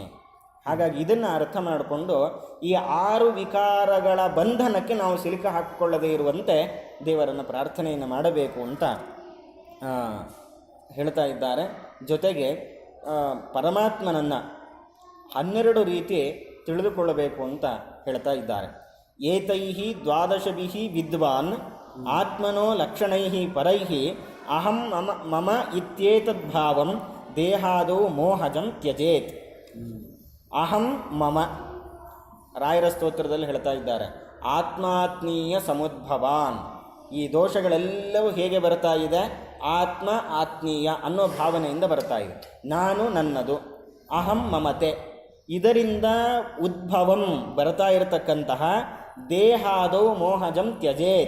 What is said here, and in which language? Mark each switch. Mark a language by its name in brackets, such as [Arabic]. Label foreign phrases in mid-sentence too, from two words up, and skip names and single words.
[Kannada] ಹಾಗಾಗಿ ಇದನ್ನು ಅರ್ಥ ಮಾಡಿಕೊಂಡು ಈ 6 ವಿಕಾರಗಳ ಬಂಧನಕ್ಕೆ ನಾವು ಸಿಲುಕ ಹಾಕಿಕೊಳ್ಳದೇ ಇರುವಂತೆ ದೇವರನ್ನು ಪ್ರಾರ್ಥನೆಯನ್ನು ಮಾಡಬೇಕು ಅಂತ ಹೇಳ್ತಾ ಇದ್ದಾರೆ. ಜೊತೆಗೆ ಪರಮಾತ್ಮನನ್ನು 12 ರೀತಿ ತಿಳಿದುಕೊಳ್ಳಬೇಕು ಅಂತ ಹೇಳ್ತಾ ಇದ್ದಾರೆ. [Sanskrit] ಏತೈಹಿ ದ್ವಾದಶಭಿಃ ವಿದ್ವಾನ್ ಆತ್ಮನೋ ಲಕ್ಷಣೈಃ ಪರೈಃ ಅಹಂ ಮಮ ಇತ್ಯೇತದ್ಭಾವಂ ದೇಹಾದೌ ಮೋಹಜಂ ತ್ಯಜೇತ್. ಅಹಂ ಮಮ, [Kannada] ರಾಯರ ಸ್ತೋತ್ರದಲ್ಲಿ ಹೇಳ್ತಾ ಇದ್ದಾರೆ, [Sanskrit] ಆತ್ಮಾತ್ಮೀಯ ಸಮುದ್ಭವಾನ್. [Kannada] ಈ ದೋಷಗಳೆಲ್ಲವೂ ಹೇಗೆ ಬರ್ತಾ ಇದೆ? ಆತ್ಮ ಆತ್ಮೀಯ ಅನ್ನೋ ಭಾವನೆಯಿಂದ ಬರ್ತಾ ಇದೆ. ನಾನು ನನ್ನದು, ಅಹಂ ಮಮತೆ, ಇದರಿಂದ ಉದ್ಭವಂ ಬರ್ತಾ ಇರತಕ್ಕಂತಹ [Sanskrit] ದೇಹಾದೌ ಮೋಹಜಂ ತ್ಯಜೇತ್.